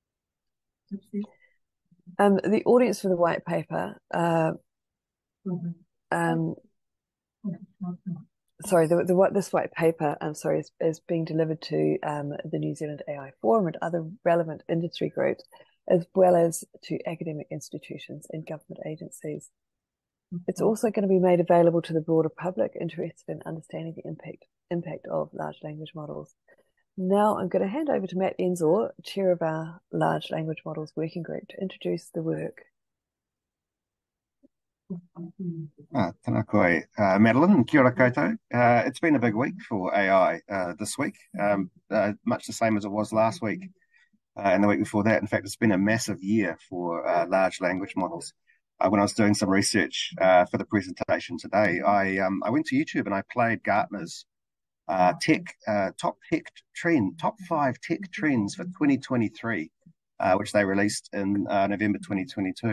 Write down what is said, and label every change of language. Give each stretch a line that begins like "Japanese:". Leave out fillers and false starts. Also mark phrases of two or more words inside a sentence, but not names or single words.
English: The audience for the white paper, this white paper, is being delivered to the New Zealand AI Forum and other relevant industry groups, as well as to academic institutions and government agencies. It's also going to be made available to the broader public interested in understanding the impact of large language models. Now I'm going to hand over to Matt Enzor, chair of our Large Language Models Working Group, to introduce the work.
Māori: Tēnā koe, Madeline, kia ora koutou.
English: It's been a big week for AI this week, much the same as it was last week. and the week before that. In fact, it's been a massive year for large language models. When I was doing some research for the presentation today, I went to YouTube and I played Gartner's top 5 tech trends for 2023, which they released in November 2022.